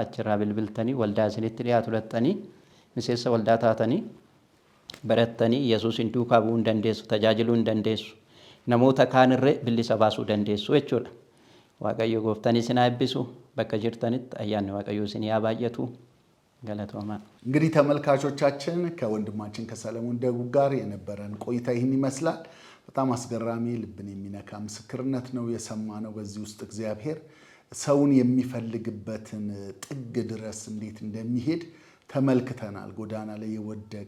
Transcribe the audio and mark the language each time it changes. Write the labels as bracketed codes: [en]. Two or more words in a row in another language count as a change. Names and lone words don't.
[om] Achirraa bilbiltanii waldaa isinitti dhiyaatu lattanii miseensa waldaa taatanii barattanii Yesuusin duukaa bu'uu hin dandeessu, tajaajiluu hin dandeessu. Namoota kaanirree bilisa baasuu dandeessu jechuudha. Waaqayyo Gooftaan isin haa eebbisu. Bakka jirtanitti ayyaanni Waaqayyo isin haa baay'atu. ገለቶማ [am] እንግዲህ ተመልካቾቻችን ከወንድማችን ከሰለሞን ደጉ ጋር የነበረን ቆይታ ይህን ይመስላል። በጣም አስገራሚ ልብን የሚነካ ምስክርነት ነው የሰማነው። በዚህ ውስጥ እግዚአብሔር ሰውን የሚፈልግበትን ጥግ ድረስ እንዴት እንደሚሄድ ተመልክተናል። ጎዳና ላይ የወደቀ